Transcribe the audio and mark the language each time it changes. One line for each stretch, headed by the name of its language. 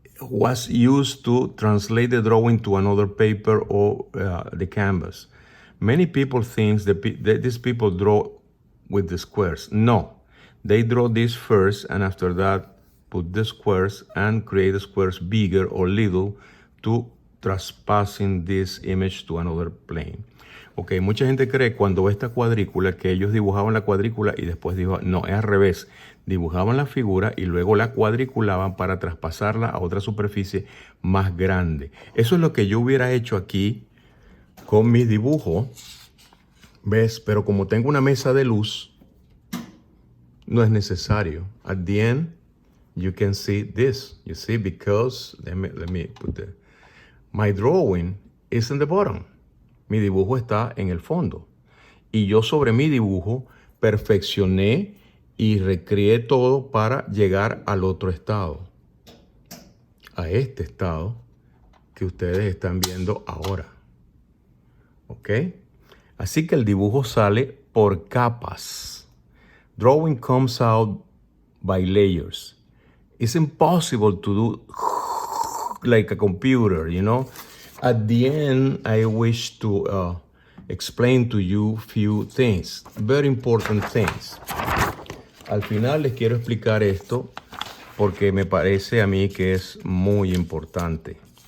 English: was used to translate the drawing to another paper or the canvas. Many people think that these people draw with the squares. No, they draw this first, and after that put the squares and create the squares bigger or little to trespassing this image to another plane.
Spanish: Ok, mucha gente cree cuando ve esta cuadrícula que ellos dibujaban la cuadrícula y después dibujaban. No, es al revés. Dibujaban la figura y luego la cuadriculaban para traspasarla a otra superficie más grande. Eso es lo que yo hubiera hecho aquí con mi dibujo. ¿Ves? Pero como tengo una mesa de luz, no es necesario.
English: At the end, you can see this. You see, because, let me put my drawing is in the bottom.
Spanish: Mi dibujo está en el fondo. Y yo sobre mi dibujo perfeccioné y recreé todo para llegar al otro estado. A este estado que ustedes están viendo ahora. ¿Ok? Así que el dibujo sale por capas.
English: Drawing comes out by layers. It's impossible to do like a computer, you know? At the end, I wish to explain to you few things, very important things.
Spanish: Al final les quiero explicar esto porque me parece a mí que es muy importante.